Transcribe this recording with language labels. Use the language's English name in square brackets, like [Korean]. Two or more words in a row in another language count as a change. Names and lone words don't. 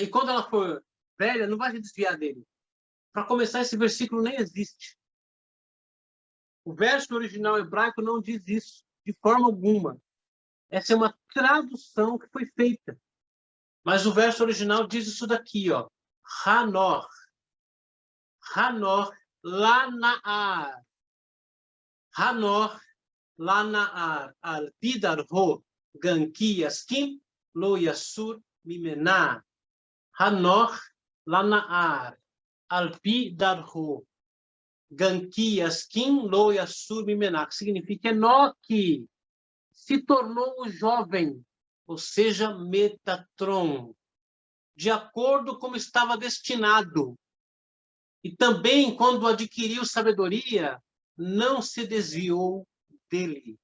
[Portuguese] E quando ela for velha, não vai se desviar dele. Para começar, esse versículo nem existe. O verso original hebraico não diz isso, de forma alguma. Essa é uma tradução que foi feita. Mas o verso original diz isso daqui, ó. [Hebrew] חנוך. חנוך לנער. חנוך לנער. על פי דרכו גם כי יזקין לא יסור ממנה. חנוך לנער. על פי דרכו גם כי יזקין לא יסור ממנה. [Portuguese] Que significa Enoque se tornou o jovem, ou seja, Metatron, de acordo como estava destinado. E também, quando adquiriu sabedoria, não se desviou dele.